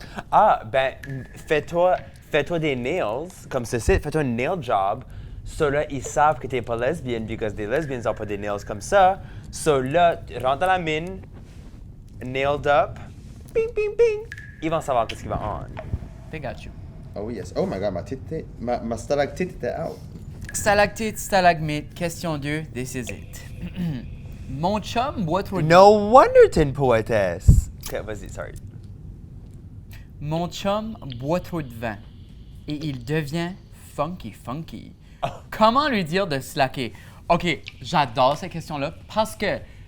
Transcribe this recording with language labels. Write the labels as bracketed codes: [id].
[fr] Ah, ben, fais-toi des nails, comme ceci, fais-toi un nail job. So là, ils savent que t'es pas lesbienne, [en] because [fr] des lesbiennes ont pas des nails comme ça. So là, rentre dans la mine, [en] nailed up, [fr] ping, ping, ping. Ils vont savoir qu'est-ce qui va on. [en] They got you. Oh yes. Oh my god, [fr] ma stalactite était out. [en] Stalactite, stalagmite, question 2, this is it. [fr] Mon chum boit trop de... [en] No wonder [fr] t'es une poétesse. Ok, vas-y, sorry. Mon chum boit trop de vin et il devient funky. Comment lui dire de slacker? OK, j'adore cette question-là parce que...